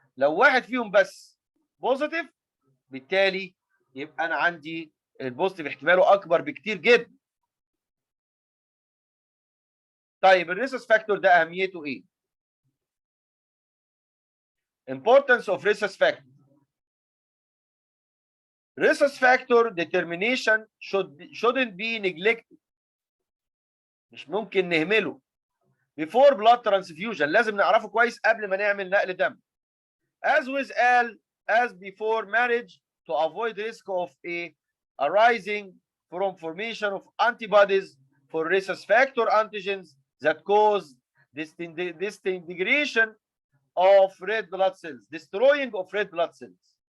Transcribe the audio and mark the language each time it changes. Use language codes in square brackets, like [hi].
[ar] لو واحد فيهم بس بوزيتيف بالتالي يبقى انا عندي البوزيتيف احتماله اكبر بكتير جدا. طيب الريسس فاكتور ده اهميته ايه؟ [en] Importance of rhesus factor. Rhesus factor determination shouldn't be neglected. [ar] مش ممكن نهمله. [en] Before blood transfusion [ar] لازم نعرفه كويس قبل ما نعمل نقل دم. [en] As with as before marriage to avoid risk of a arising from formation of antibodies for rhesus factor antigens that cause disintegration of red blood cells, destroying of red blood cells.